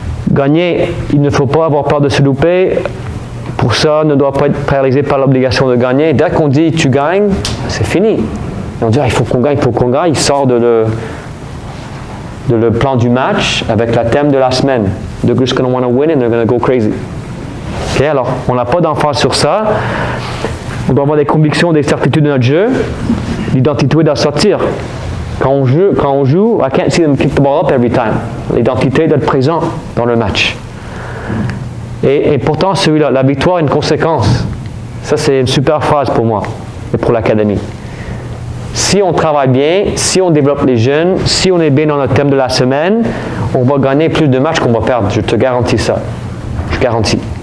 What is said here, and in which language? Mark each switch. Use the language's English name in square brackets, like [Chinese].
[French] Gagner, il ne faut pas avoir peur de se louper. Pour ça, ne doit pas être paralysé par l'obligation de gagner. Dès qu'on dit tu gagnes, c'est fini. Et on dit il faut qu'on gagne, il sort de le plan du match avec la thème de la semaine. [English] They're just going to want to win and they're going to go crazy. OK? [French] Alors, on n'a pas d'emphase sur ça. On doit avoir des convictions, des certitudes de notre jeu. L'identité doit sortir. Quand on joue, [English] I can't see them kick the ball up every time. [French] L'identité d'être présent dans le match. Et pourtant, celui-là, la victoire est une conséquence. Ça, c'est une super phrase pour moi et pour l'académie. Si on travaille bien, si on développe les jeunes, si on est bien dans notre thème de la semaine, on va gagner plus de matchs qu'on va perdre. Je te garantis ça. Je garantis.